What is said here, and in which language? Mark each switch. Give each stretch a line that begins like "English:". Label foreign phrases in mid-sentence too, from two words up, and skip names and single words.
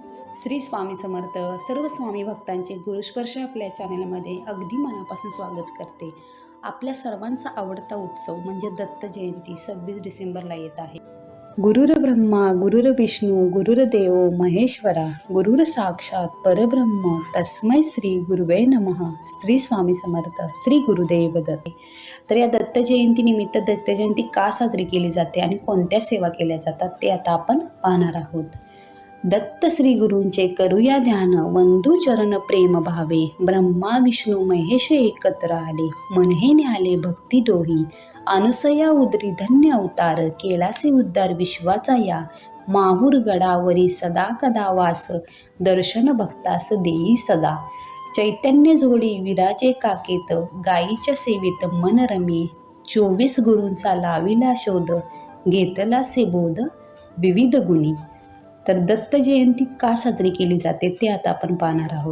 Marathi: श्री स्वामी समर्थ. सर्व स्वामी भक्तांचे गुरुस्पर्श आपल्या चॅनलमध्ये अगदी मनापासून स्वागत करते. आपल्या सर्वांचा आवडता उत्सव म्हणजे दत्त जयंती 26 डिसेंबरला येत आहे.
Sanskrit: गुरुर ब्रह्मा गुरुर विष्णू गुरुर्देव महेश्वरा गुरुर साक्षात परब्रह्म तस्मै श्री गुरुवे नमः.
Marathi: श्री स्वामी समर्थ. श्री गुरुदेव दत्त. तर या दत्त जयंतीनिमित्त दत्त जयंती का साजरी केली जाते आणि कोणत्या सेवा केल्या जातात ते आता आपण पाहणार आहोत. दत्त श्री गुरूंचे करूया ध्यान वंदू चरण प्रेम भावे. ब्रह्मा विष्णू महेश एकत्र आले मनहे न्याले भक्ती डोही. अनुसया उदरी धन्य अवतार केलासे उद्धार विश्वाचा या. माहूर गडावरी सदा कदा वास दर्शन भक्तास देई सदा. चैतन्य जोडी विराजे काकेत गायीच्या सेवेत मन रमी. 24 गुरूंचा लाविला शोध घेतला से बोध विविध गुणी. तर दत्त जयंती का साजरी केली जाते ते आता आपण पाहणार आहोत.